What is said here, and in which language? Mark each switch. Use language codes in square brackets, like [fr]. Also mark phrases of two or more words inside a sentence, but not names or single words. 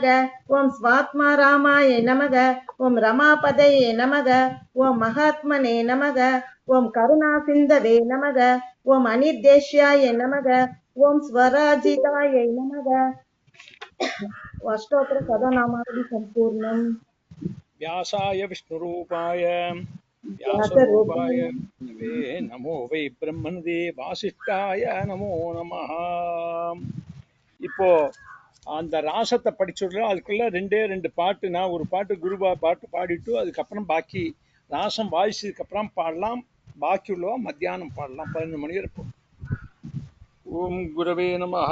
[sa] ओं स्वात्मारामाय नमः। ओं रमापतये नमः. ओं महात्मने नमः। ओं करुणासिन्धवे नमः. ओं अनिर्देश्याय नमः। ओं स्वराजिताय नमः. अष्टोत्तर शतनामावली सम्पूर्णम्. व्यासाय विष्णुरूपाय व्यासरूपाय वे नमो वै ब्रह्मणदे वासिष्ठाय नमो நமः. [ta] இப்போ அந்த ராசத்தை படிச்சுடுறோம். அதுக்குள்ள ரெண்டு பாட்டு, நான் ஒரு பாட்டு குருபா பாட்டு பாடிட்டு அதுக்கப்புறம் பாக்கி ராசம் வாய்ச்சதுக்கப்புறம் பாடலாம். பாக்கி உள்ளவா மத்தியானம் பாடலாம், 11 மணி வரைக்கும். [sa] ओं गुरवे नमः.